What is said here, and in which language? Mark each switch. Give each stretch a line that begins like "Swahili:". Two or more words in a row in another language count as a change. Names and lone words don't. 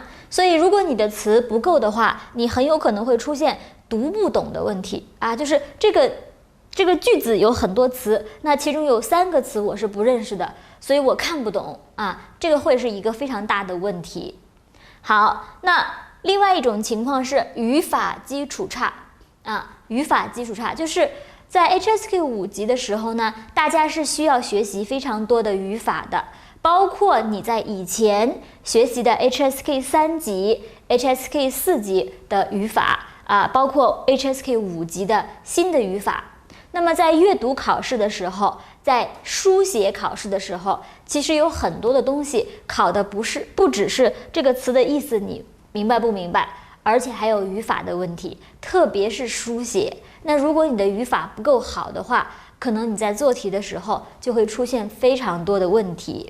Chinese: 所以如果你的詞不夠的話，你很有可能會出現讀不懂的問題就是這個句子有很多詞，那其中有3個詞我是不認識的，所以我看不懂這個會是一個非常大的問題。好，那另外一種情況是語法基礎差語法基礎差就是在 HSK 5級的時候呢，大家是需要學習非常多的語法的，包括你在以前學習的 HSK 3級、HSK 4級的語法包括 HSK 5級的新的語法。那麼在閱讀考試的時候，在書寫考試的時候，其實有很多的東西考的不只是這個詞的意思你明白不明白，而且還有語法的問題，特別是書寫。那如果你的語法不夠好的話，可能你在做題的時候就會出現非常多的問題。